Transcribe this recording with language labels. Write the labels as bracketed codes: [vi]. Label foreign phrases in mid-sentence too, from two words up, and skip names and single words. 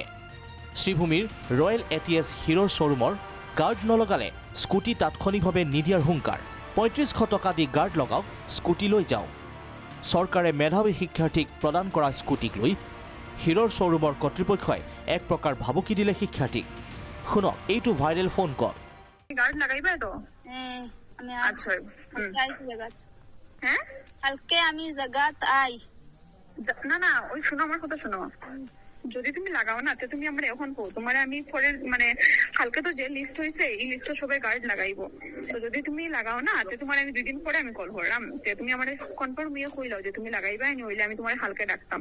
[as] শ্ৰীভূমিৰ ৰয়েল এটিএছ হিৰোৰ শ্বৰুমৰ গাৰ্ড নলগালে স্কুটি তাৎক্ষণিকভাৱে নিদিয়াৰ হুংকাৰ। ৩৫০০ টকা দি গাৰ্ড লগাওক, স্কুটি লৈ যাওক। চৰকাৰে মেধাৱী শিক্ষাৰ্থীক প্ৰদান কৰা স্কুটিক লৈ হিৰোৰ শ্বৰুমৰ কৰ্তৃপক্ষই এক প্ৰকাৰ ভাবুকি দিলে শিক্ষাৰ্থীক। শুনক এইটো ভাইৰেল ফোন কল। [bn] গার্ড লাগাইবা তো? আমি আচ্ছা জায়গা হ্যাঁ কালকে আমি জায়গাত আই না না ওই শোনো আমার কথা শোনো, যদি তুমি লাগাও না তো তুমি আমরা এখন কো তোমার আমি পরে মানে কালকে তো যে লিস্ট হয়েছে এই লিস্টে সবাই গার্ড লাগাইবো, তো যদি তুমি লাগাও না তো তোমার আমি 2 দিন পরে আমি কল করলাম যে তুমি আমার কনফার্ম ইয়ে কইলাও যে তুমি লাগাইবা নি, হইলে আমি তোমার কালকে ডাকতাম।